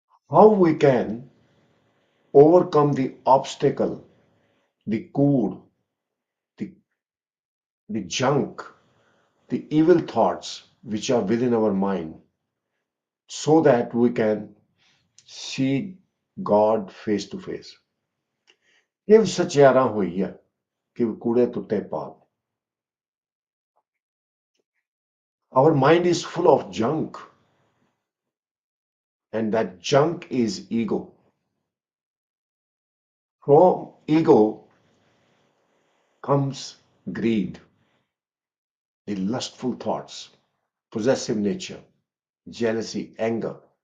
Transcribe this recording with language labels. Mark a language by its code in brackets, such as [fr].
[en] How we can overcome the obstacle, the cood, the, the junk, the evil thoughts which are within our mind, so that we can see God face to face. [pa] If ਸਚਿਆਰਾ ਹੋਈ ਹੈ ਕਿ ਕੂੜੇ ਟੁੱਟੇ ਪਾਲ. [en] Our mind is full of junk, and that junk is ego. From ego comes greed, the lustful thoughts, possessive nature, jealousy, anger.